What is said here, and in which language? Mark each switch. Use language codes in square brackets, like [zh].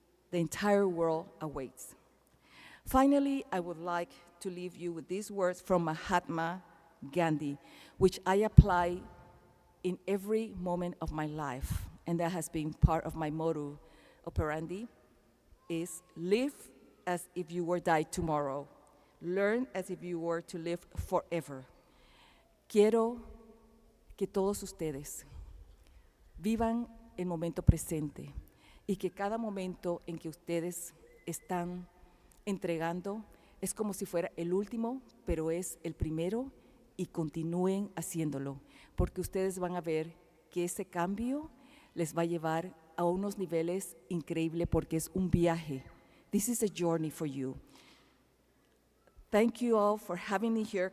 [en] The entire world awaits. Finally, I would like to leave you with these words from Mahatma Gandhi, which I apply in every moment of my life, and that has been part of my motto operandi, is live as if you were die tomorrow. Learn as if you were to live forever. [es] Quiero que todos ustedes vivan el momento presente y que cada momento en que ustedes están entregando es como si fuera el último, pero es el primero, y continúen haciéndolo, porque ustedes van a ver que ese cambio les va a llevar a unos niveles increíbles, porque es un viaje. [en] This is a journey for you. Thank you all for having me here.